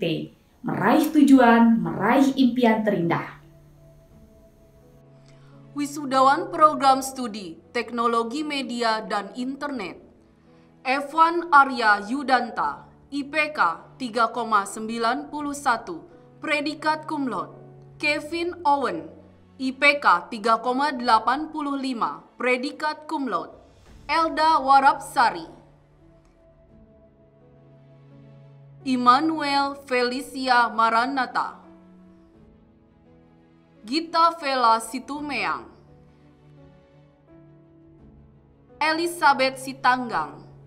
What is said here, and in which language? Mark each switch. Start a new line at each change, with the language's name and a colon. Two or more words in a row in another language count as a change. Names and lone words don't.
Indonesian: Meraih tujuan, meraih impian terindah. Wisudawan Program Studi Teknologi Media dan Internet. Evan Arya Yudanta, IPK 3,91, predikat
Latin: cum laude.
Indonesian: Kevin Owen, IPK 3,85, predikat
Latin: cum laude.
Indonesian: Elda Warapsari. Immanuel Felicia Maranatha. Gita Vela Situmeang. Elizabeth Sitanggang.